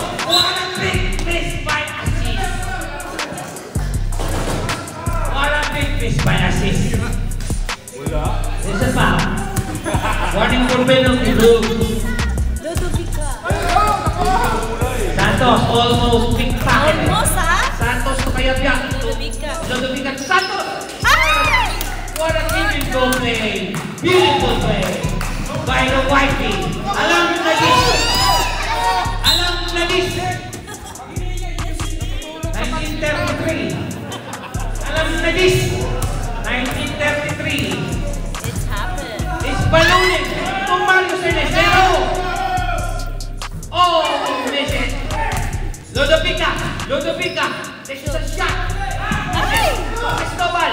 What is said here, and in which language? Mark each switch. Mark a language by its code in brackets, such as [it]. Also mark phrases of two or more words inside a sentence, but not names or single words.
[en] What a big miss by assist. What a big miss by assist. There's a foul. Warning for penalty. Ludovica. Santos almost pickpocket. Almost, ha? Santos to Kayabyang. Ludovica. Ludovica to Santos. Ay! What a beautiful play. Beautiful play by the Whitey. [tl] Alam na [en] this. 1933. [tl] Alam na [en] this. 1933. It's happened. It's ballooning. Mario Cenesero. Oh, miss it. Ludovica. This is a shot. Ay! Cristobal.